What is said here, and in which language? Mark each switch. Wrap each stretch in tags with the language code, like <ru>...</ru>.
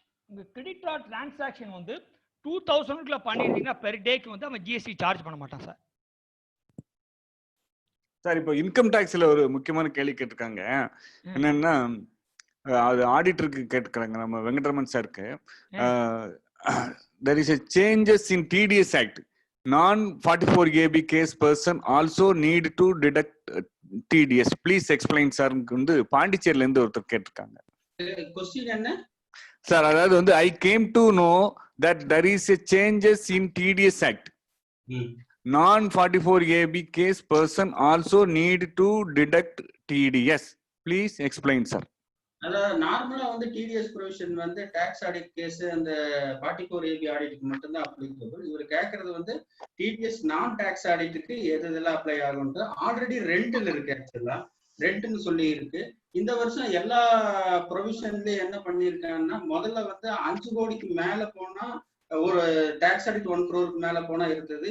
<ta>உங்க credit card transaction வந்து 2000க்குள்ள பண்ணிருந்தீங்கன்னா per டேக்கு வந்து அவன் ஜிஎஸ்டி சார்ஜ் பண்ண மாட்டான் சார். சார் இப்போ இன்கம் டாக்ஸ்ல ஒரு முக்கியமான கேள்வி கேட்டிருக்காங்க. என்னன்னா அது ஆடிட்டருக்கு கேட்டுக்கிறாங்க நம்ம வெங்கட்ரமன் சாருக்கு.</ta> <en>there is a changes in TDS Act. Non-44AB case person also need to deduct TDS. Please explain sir.</en> <ta>வந்து பாண்டிச்சேரியில இருந்து ஒருத்தர் கேட்டிருக்காங்க. क्वेश्चन என்ன சார்? அதாவது வந்து</ta> <en>I came to know that there is a changes in TDS Act. Non-44AB case person also need to deduct TDS. Please explain sir.</en> <ta>அதாவது நார்மலா வந்து டிடிஎஸ் ப்ரொவிஷன் வந்து டாக்ஸ் ஆடிட் கேஸ் அந்த 44AB ஆடிட்டுக்கு மட்டும்தான் applicable. இவர் கேட்கறது வந்து டிடிஎஸ் நான் டாக்ஸ் ஆடிட்டுக்கு எது இதெல்லாம் அப்ளை ஆகும்ட்டு ஆல்ரெடி ரெண்டில் இருக்கு. ஆக்சுவலா ரெண்ட்னு சொல்லி இருக்கு. இந்த வருஷம் எல்லா ப்ரொவிஷன்லயும் என்ன பண்ணிருக்காங்கன்னா, முதல்ல வந்து 5 கோடிக்கு மேல போனா ஒரு டாக்ஸ் ஆடிட் 1 crore மேல போனா இருக்குது.</ta>